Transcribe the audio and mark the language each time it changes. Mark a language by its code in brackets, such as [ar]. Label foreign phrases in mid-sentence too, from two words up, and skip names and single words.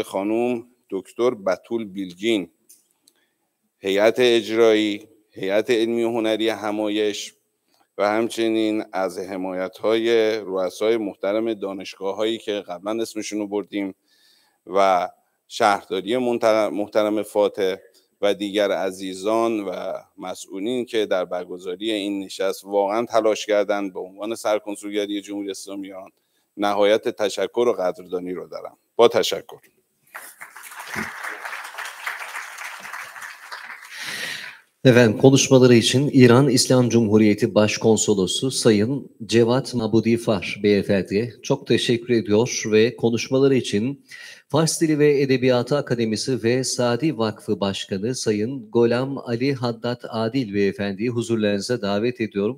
[fa] خانوم دکتر بتول بیلگین، هیئت اجرایی، هیئت علمی و هنری همایش و همچنین از حمایت‌های رؤسای محترم دانشگاه‌هایی که قبلا اسمشون رو بردیم و شهرداری محترم فاتح و دیگر عزیزان و مسئولین که در برگزاری این نشست واقعا تلاش کردند. به عنوان سرکنسولگری جمهوری اسلامی ایران نهایت تشکر و قدردانی رو دارم. با تشکر. [tr] Efendim konuşmaları için İran İslam Cumhuriyeti Başkonsolosu Sayın Cevat Mabudi Far Beyefendi'ye çok teşekkür ediyor ve konuşmaları için Fars Dili ve Edebiyatı Akademisi ve Sadi Vakfı Başkanı Sayın Golam Ali Haddad Adil Beyefendi'yi huzurlarınıza davet ediyorum.